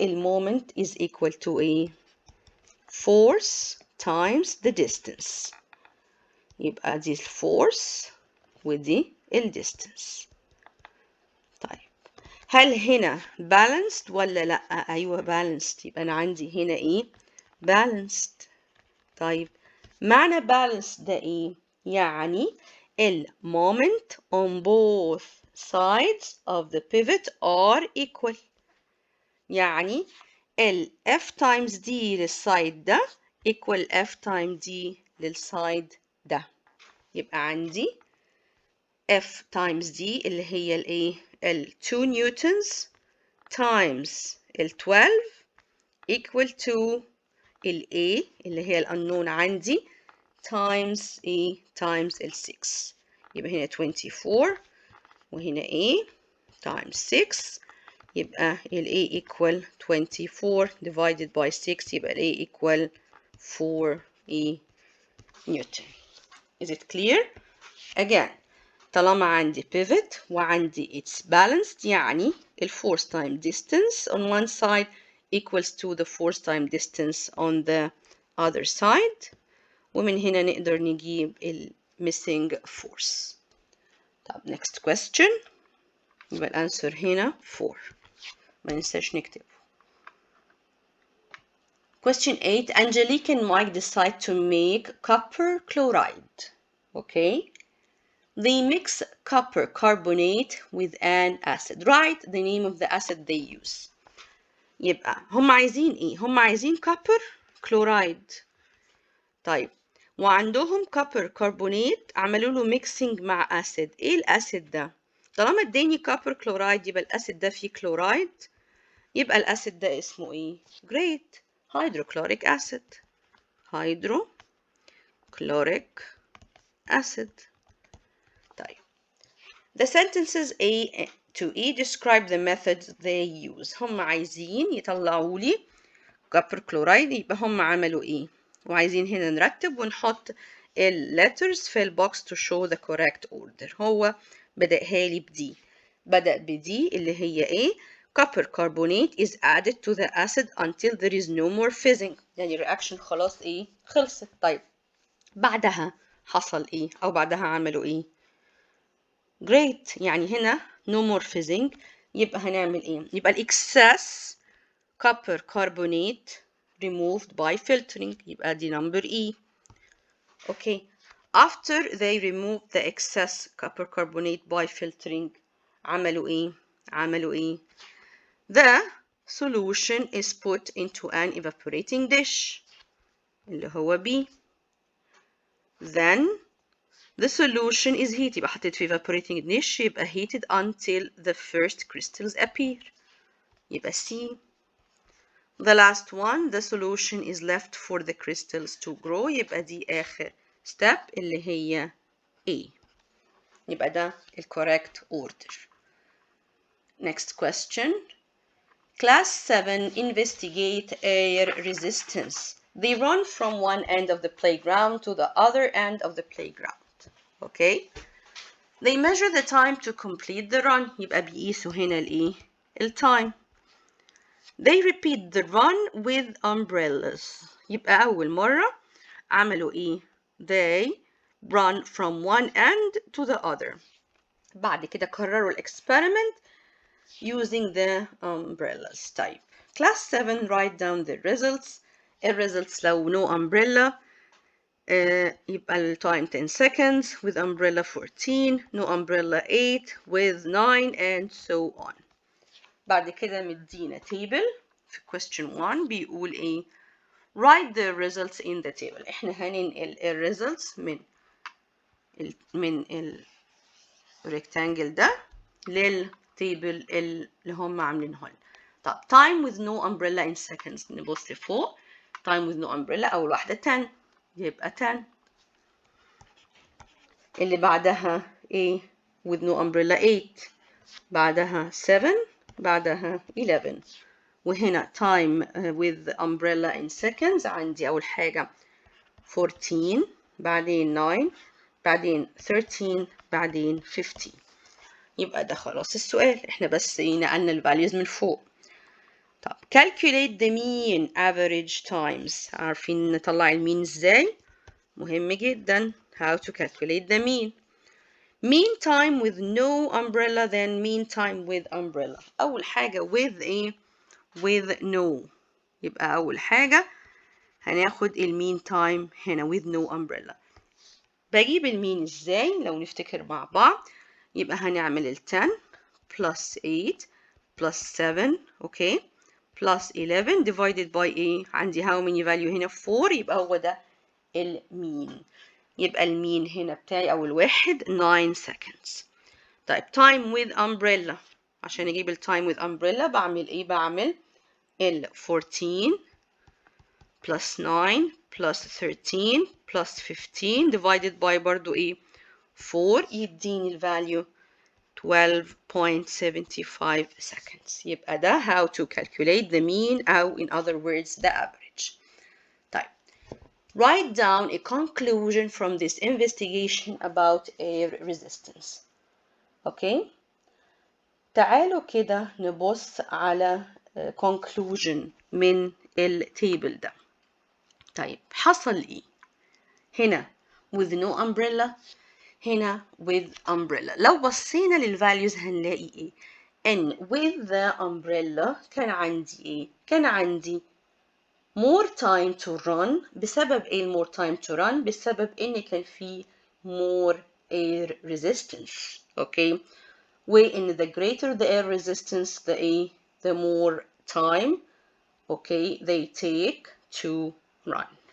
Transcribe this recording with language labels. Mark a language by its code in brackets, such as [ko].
[en] المومنت is equal to a force times the distance. [ar] يبقى دي الفورس ودي الديستنس. طيب هل هنا balanced ولا لا؟ ايوه balanced. يبقى انا عندي هنا ايه balanced. طيب معنى balanced ده ايه؟ يعني [en] ال moment on both sides of the pivot are equal. [ar] يعني ال F times D للسايد ده equal F times D للسايد ده. يبقى عندي F times D اللي هي الايه ال 2 نيوتنز times ال 12 equal to ال A اللي هي الأنون عندي times A times ال 6. يبقى هنا 24 وهنا A times 6 يبقى ال A equal 24 divided by 6 يبقى ال A equal 4 نيوتن. [en] Is it clear? Again طالما عندي pivot وعندي it's balanced يعني ال force time distance on one side equals to the force time distance on the other side [ar] ومن هنا نقدر نجيب ال [en] missing force. [ar] طب next question يبقى الأنسر هنا 4 ما ننساش نكتبه. [en] Question 8. Angelique and Mike decide to make copper chloride. Okay. They mix copper carbonate with an acid. Write the name of the acid they use. [ar] يبقى هم عايزين ايه؟ هم عايزين copper chloride. طيب وعندهم copper carbonate عملوا له mixing مع acid. ايه الاسيد ده؟ طالما اداني copper chloride يبقى الاسيد ده فيه chloride يبقى الاسيد ده اسمه ايه؟ Great. [en] hydrochloric acid. hydrochloric acid. طيب the sentences A to E describe the methods they use. [ar] هم عايزين يطلعوا لي copper chloride يبقى هم عملوا ايه وعايزين هنا نرتب ونحط ال letters في البوكس to show the correct order. هو بدأها لي بدي بدأ بدي اللي هي ايه [en] copper carbonate is added to the acid until there is no more fizzing [ar] يعني الرياكشن خلاص ايه خلصت. طيب بعدها حصل ايه او بعدها عملوا ايه Great. [en] يعني هنا no more fizzing [ar] يبقى هنعمل ايه [en] يبقى excess copper carbonate removed by filtering يبقى دي number E. Okay. after they removed the excess copper carbonate by filtering [ar] عملوا ايه [en] the solution is put into an evaporating dish اللي هو B. Then the solution is heated. [ar] يبقى حطيت في [en] evaporating dish يبقى heated until the first crystals appear. [ar] يبقى C. [en] The last one, the solution is left for the crystals to grow. [ar] يبقى دي آخر step اللي هي A. يبقى ده ال correct order. [en] Next question. Class 7 investigate air resistance. They run from one end of the playground to the other end of the playground. Okay? They measure the time to complete the run. [ar] يبقى بيقيسوا هنا الإيه؟ التايم. [en] They repeat the run with umbrellas. [ar] يبقى أول مرة عملوا إيه؟ [en] They run from one end to the other. [ar] بعد كده كرروا الإكسبيرمنت using the umbrellas. [en] طيب class 7 write down the results. الريزلتس لو no umbrella [ar] يبقى التايم [en] 10 seconds, with umbrella 14, no umbrella 8, with 9 and so on. [ar] بعد كده مدينا [en] table في question 1 بيقول ايه write the results in the table. [ar] احنا هننقل الريزلتس من ال rectangle ده للتيبل اللي هم عاملينه لنا. [en] طب time with no umbrella in seconds [ar] نبص لفوق. [en] time with no umbrella أول واحدة 10 يبقى 10. [ar] اللي بعدها ايه with no umbrella 8 بعدها 7 بعدها 11. وهنا time with umbrella in seconds عندي أول حاجة 14 بعدين 9 بعدين 13 بعدين 15. يبقى ده خلاص السؤال احنا بس نقلنا الفاليوز من فوق. [en] طب calculate the mean average times. [ar] عارفين نطلع المين ازاي؟ مهم جدا. [en] how to calculate the mean. mean time with no umbrella then mean time with umbrella. [ar] أول حاجة with ايه؟ with no. يبقى أول حاجة هناخد المين تايم هنا with no umbrella. بجيب المين ازاي؟ لو نفتكر مع بعض يبقى هنعمل ال 10 plus 8 plus 7 okay plus 11 divided by ايه؟ عندي how many value هنا 4 يبقى هو ده المين. يبقى المين هنا بتاعي أول واحد 9 seconds. طيب time with umbrella عشان أجيب ال time with umbrella بعمل إيه؟ بعمل ال 14 plus 9 plus 13 plus 15 divided by برضو إيه؟ 4 يديني ال value 12.75 seconds. [en] يبقى ده how to calculate the mean أو in other words the average. طيب write down a conclusion from this investigation about air resistance. Okay. [ar] تعالوا كده نبص على conclusion من التيبل ده. طيب حصل ايه؟ هنا with no umbrella هنا with umbrella. لو بصينا للvalues هنلاقي ايه؟ ان with the umbrella كان عندي ايه؟ كان عندي [en] more time to run. [ar] بسبب ايه [en] more time to run؟ بسبب ان كان في more air resistance. Okay. وإن the greater the air resistance the more time okay they take to run.